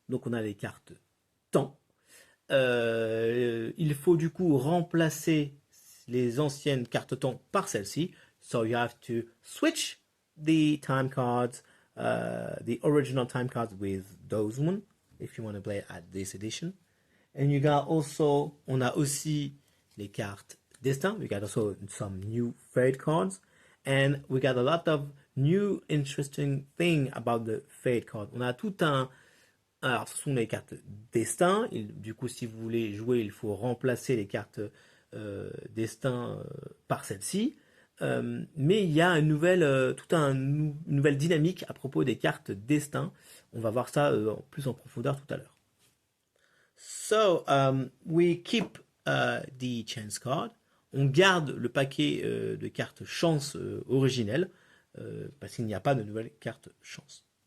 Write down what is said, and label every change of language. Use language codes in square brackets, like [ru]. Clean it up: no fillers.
[fr] Donc, on a les cartes temps. Il faut du coup remplacer les anciennes cartes temps par celles-ci. [en] So you have to switch the time cards, the original time cards with those one, if you want to play at this edition. And you got also, [fr] on a aussi les cartes destin. [en] We got also some new fate cards. And we got a lot of new interesting thing about the fate card. [fr] On a tout un... Alors, ce sont les cartes destin. Du coup, si vous voulez jouer, il faut remplacer les cartes destin par celle-ci. Mais il y a une nouvelle dynamique à propos des cartes destin. On va voir ça plus en profondeur tout à l'heure. [en] So, we keep the chance card. [fr] On garde le paquet de cartes chance originelles parce qu'il n'y a pas de nouvelles cartes chance.